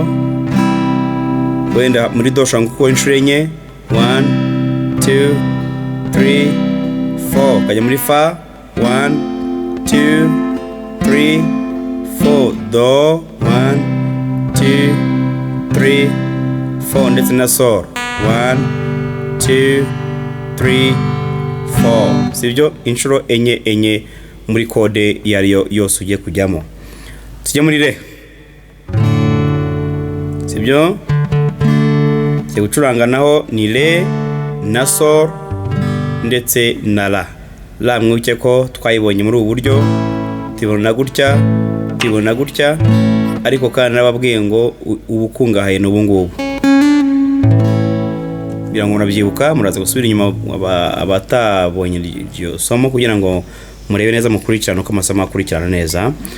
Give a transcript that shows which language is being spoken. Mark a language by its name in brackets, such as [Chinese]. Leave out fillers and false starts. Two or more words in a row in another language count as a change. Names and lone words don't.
[Kinyarwanda] Wenda muri do ushobora gukora inshuro enye, 1 2 3 4, kajya muri fa 1 2 3 4, do 1 2 3 4 ndetse na sol 1 2 3 4, sibyo? Inshuro enye muri kode yariyo yose ugiye kujyamo. Tujye muri re, sibyo? Cyo gucuranga naho ni re na sol ndetse na la. La mwibuke ko twayibonye muri ubu buryo, tibona gutya, ariko kandi nababwiye ngo ubukungahaye n'ubu ngubu. Kugira ngo murabyibuka, muraza gusubira inyuma abatabonye iryo somo kugira ngo murebe neza mukurikirana uko amasomo akurikirana neza.